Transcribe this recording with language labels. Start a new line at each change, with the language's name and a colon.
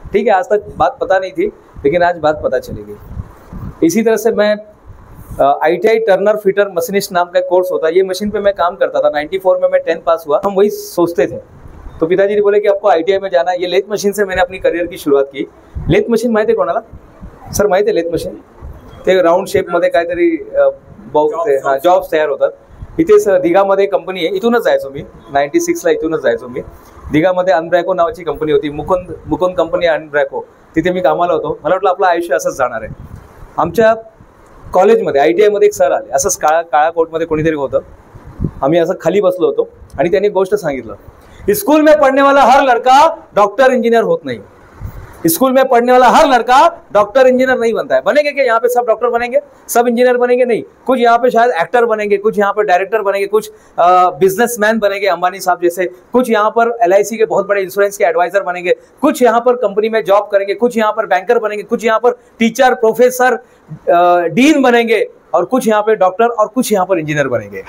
Hindi: ठीक है, आज तक बात पता नहीं थी लेकिन आज बात पता चलेगी। इसी तरह से मैं ITI टर्नर फिटर मशीनिस्ट नाम का कोर्स होता है, ये मशीन पे मैं काम करता था। 94 में मैं 10 पास हुआ। हम वही सोचते थे, तो पिताजी ने बोले कि आपको ITI में जाना है। ये लेथ मशीन से मैंने अपनी करियर की सुरुवात की।
Marathi: लेथ मशीन माहिती आहे कोणाला सर? माहिती आहे लेथ मशीन? ते राऊंड शेपमध्ये काहीतरी जॉब्स तयार होतात। इथेच दिघामध्ये कंपनी आहे, इथूनच जायचो मी 96ला, इथूनच जायचो मी। दिघामध्ये अनब्रॅको नावाची कंपनी होती, मुकुंद कंपनी अनब्रॅको, तिथे मी कामाला होतो। मला वाटलं आपलं आयुष्य असंच जाणार आहे। आमच्या कॉलेजमध्ये ITI मध्ये एक सर आले, असंच काळ्या कोटमध्ये कोणीतरी होतं। आम्ही असं खाली बसलो होतो आणि त्यांनी एक गोष्ट सांगितलं,
Hindi: स्कूल में पढ़ने वाला हर लड़का डॉक्टर इंजीनियर होत नहीं। स्कूल में पढ़ने वाला हर लड़का डॉक्टर इंजीनियर नहीं बनता है। बनेंगे क्या यहाँ पे सब डॉक्टर बनेंगे, सब इंजीनियर बनेंगे? नहीं, कुछ यहाँ पे शायद एक्टर बनेंगे, कुछ यहाँ पे डायरेक्टर बनेंगे, कुछ बिजनेसमैन बनेंगे अंबानी साहब जैसे, कुछ यहाँ पर LIC के बहुत बड़े इंश्योरेंस के एडवाइजर बनेंगे, कुछ यहाँ पर कंपनी में जॉब करेंगे, कुछ यहाँ पर बैंकर बनेंगे, कुछ यहाँ पर टीचर, प्रोफेसर, डीन बनेंगे, और कुछ यहाँ पे डॉक्टर और कुछ यहाँ पर इंजीनियर बनेंगे।